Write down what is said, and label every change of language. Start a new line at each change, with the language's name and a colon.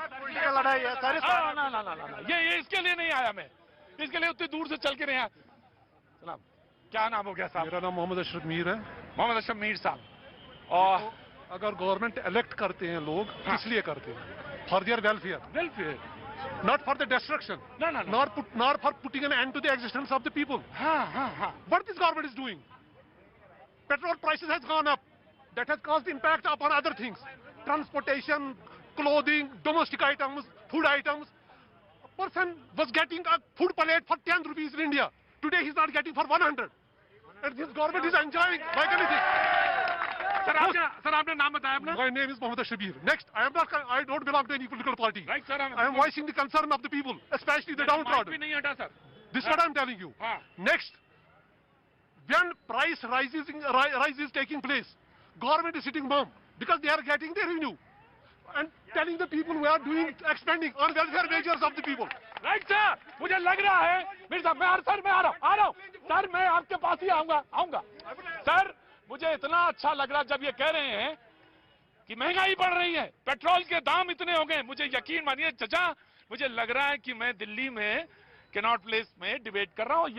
Hindi: ये लड़ाई है सारे ये इसके लिए नहीं आया मैं, इसके लिए उतनी दूर से चल के नहीं आया। सलाम, क्या नाम हो गया साहब? मेरा नाम मोहम्मद अशरफ मीर है। मोहम्मद अशरफ मीर साहब, और अगर गवर्नमेंट इलेक्ट करते हैं लोग किस लिए करते हैं?
English: For their welfare, not for the destruction, not for putting an end to the existence of the people. What this government is doing? Petrol prices has gone up, that has caused impact upon other things, transportation, clothing, domestic items, food items. A person was getting a food plate for 10 rupees in India, today he's not getting for 100, and this government is enjoying like anything.
Hindi: Sir आपने नाम बताया अपना?
English: My name is Mohammed Shabir. Next, I don't belong to any political party. Right, sir. I am voicing the concern of the people, especially the downtrodden.
Hindi: नहीं हटा sir.
English: This is what I am telling you. Next, when price rise is taking place, government is sitting mum because they are getting their revenue and telling the people who are doing expanding on welfare measures of the people. Right, sir.
Hindi: मुझे लग रहा है मेरे साहब, मैं आ रहा हूँ sir, मैं आपके पास ही आऊंगा सर। मुझे इतना अच्छा लग रहा जब ये कह रहे हैं कि महंगाई बढ़ रही है, पेट्रोल के दाम इतने हो गए। मुझे यकीन मानिए चचा, मुझे लग रहा है कि मैं दिल्ली में कैनॉट प्लेस में डिबेट कर रहा हूं।